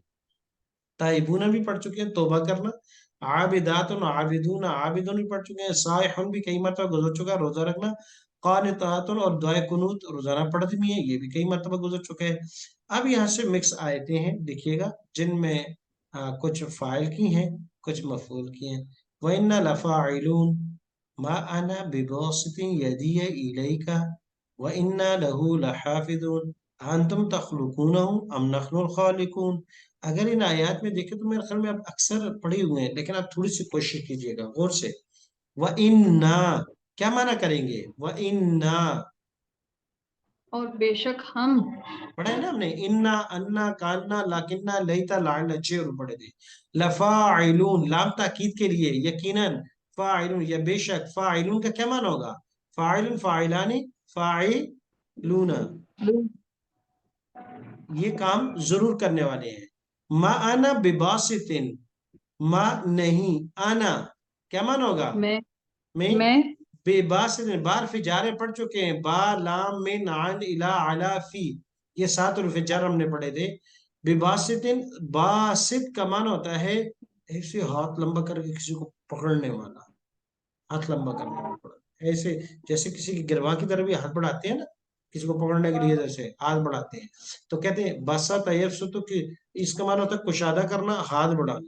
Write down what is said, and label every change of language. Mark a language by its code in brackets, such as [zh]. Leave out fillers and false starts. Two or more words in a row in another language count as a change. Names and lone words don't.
[hi] ताइबून भी पढ़ चुके हैं, तौबा करना। [ar] عابدات، عابدون، عابدون [hi] भी पढ़ चुके हैं। साइहुन भी कई मरतबा गुजर चुका है, रोजा रखना। कानितातुन और दुआए कुनूत, रोजाना पढ़ती भी है, ये भी कई मरतबा गुजर चुके हैं। अब यहाँ से मिक्स आयतें हैं, देखिएगा, जिनमें कुछ फाइल की हैं, कुछ मफूल की हैं। [ar] وإنا لفاعلون ما أنا بباسط يدي إليك وإنا له لحافظون أنتم تخلقونه أم نحن الخالقون. [hi] अगर इन आयत में देखें तो मेरे ख्याल में आप अक्सर पढ़े हुए हैं, लेकिन आप थोड़ी सी कोशिश कीजिएगा गौर से। [ar] وإنا, [hi] क्या माना करेंगे? [ar] وإنا, [hi] और बेशक हम। पढ़ा है ना हमने? [ar] إنّ، أنّ، كأنّ، لكنّ، ليت، لعلّ, [hi] 6 पढ़े थे। लफाइलून, लाम ताकीद के लिए, यकीनन। फाइलून, या बेशक। फाइलून का क्या माना होगा? [ar] فاعلون، فاعلان، فاعل, [hi] लूना, ये काम जरूर करने वाले हैं। [ar] ما أنا بباسط, [hi] मा नहीं, आना क्या मान होगा? मैं मैं। मैं बेबासितिन, बार फिजारे पढ़ चुके हैं, [ar] ب ل من عن إلى على في, [hi] ये 7 फिजार हमने पढ़े थे। बेबासितिन, बासित का मान होता है ऐसे हाथ लंबा करके किसी को पकड़ने वाला, हाथ लंबा करने वाला पकड़ ऐसे, जैसे किसी की गिरवा की तरफ भी हाथ बढ़ाते हैं ना, किसी को पकड़ने के लिए जैसे हाथ बढ़ाते हैं, तो कहते हैं बसा तैयब सुतु की, इसका माना होता है कुशादा करना, हाथ बढ़ाना।